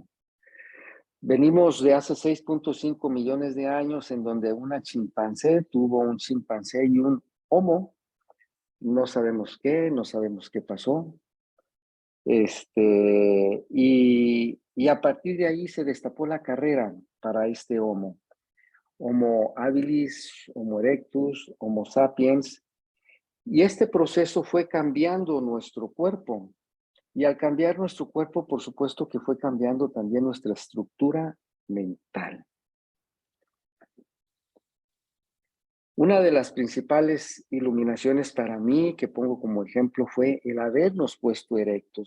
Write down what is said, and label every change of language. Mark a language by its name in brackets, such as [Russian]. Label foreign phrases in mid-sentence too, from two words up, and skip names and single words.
[Spanish] Venimos de hace 6.5 millones de años en donde una chimpancé tuvo un chimpancé y un homo. No sabemos qué, no sabemos qué pasó. Y a partir de ahí se destapó la carrera para este homo. Homo habilis, Homo erectus, Homo sapiens. Y este proceso fue cambiando nuestro cuerpo. Y al cambiar nuestro cuerpo, por supuesto que fue cambiando también nuestra estructura mental. Una de las principales iluminaciones para mí, que pongo como ejemplo, fue el habernos puesto erectos.